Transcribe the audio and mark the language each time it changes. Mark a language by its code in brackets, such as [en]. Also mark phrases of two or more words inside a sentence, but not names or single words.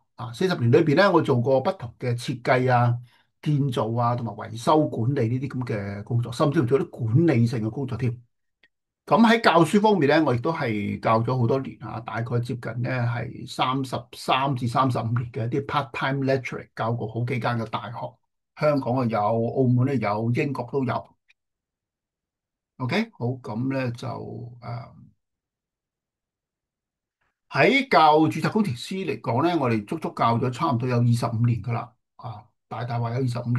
[yue] 啊，40年裏邊咧，我做過不同嘅設計啊、建造啊同埋維修管理呢啲咁嘅工作，甚至乎做啲管理性嘅工作添。咁喺教書方面咧，我亦都係教咗好多年啊，大概接近咧係33至35年嘅一啲 [en] part-time lecturer， [yue] 教過好幾間嘅大學，香港啊有，澳門咧有，英國都有。OK，好，咁咧就喺教註冊工程師嚟講咧，我哋足足教咗差唔多有25年噶啦，大大話有25年。